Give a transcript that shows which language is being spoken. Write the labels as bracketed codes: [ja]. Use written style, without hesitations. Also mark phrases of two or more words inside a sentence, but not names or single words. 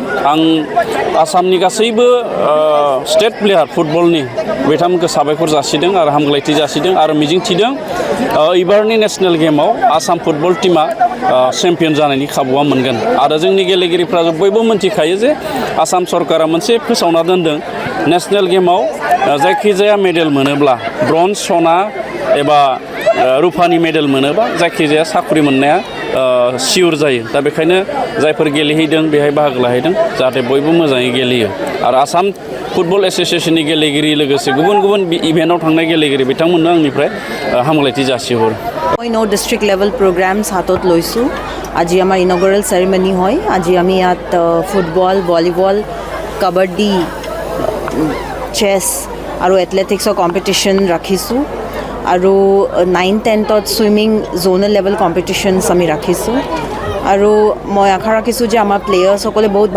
[brx] आं आसामनि गासैबो [en] state player [brx] फुटबलनि बिथांमोनखौ साबायखर जासिदों आरो हामग्लायथि जासिदों आरो मिजिंथिदों एबारनि नेसनेल गेमाव आसाम फुटबल टीमा चेम्पियन जानायनि खाबुआ मोनगोन आरो जोंनि गेलेगिरिफ्रा बयबो मिन्थिखायो जे आसाम सरकारा मोनसे फोसावना दोनदों नेसनेल गेमाव जायखिजाया मेडेल मोनोब्ला ब्रन्ज, सना एबा रुफानि मेडेल मोनोबा जायखिजाया साख्रि मोननाया सियर जायो। दा बेखायनो जायफोर गेलेहैदों बेहाय बाहागो लाहैदों जाहाथे बयबो मोजाङै गेलेयो आरो आसाम फुटबल एसोसिएशननि गेलेगिरि लोगोसे गुबुन इभेन्टआव थांनाय गेलेगिरि बिथांमोननो आंनिफ्राय हामग्लायथि जासिहरो। [as] মই [en] district level programs [as] হাতত লৈছোঁ। আজি আমাৰ [en] inaugural ceremony [as] হয়। আজি আমি ইয়াত ফুটবল, ভলীবল, কাবাডী, চেছ আৰু এথলেটিক্সৰ কম্পিটিশ্যন ৰাখিছোঁ আৰু 9-10ত ছুইমিং [en] zonal level competitions [as] আমি ৰাখিছোঁ আৰু মই আশা ৰাখিছোঁ যে আমাৰ প্লেয়াৰ্ছসকলে বহুত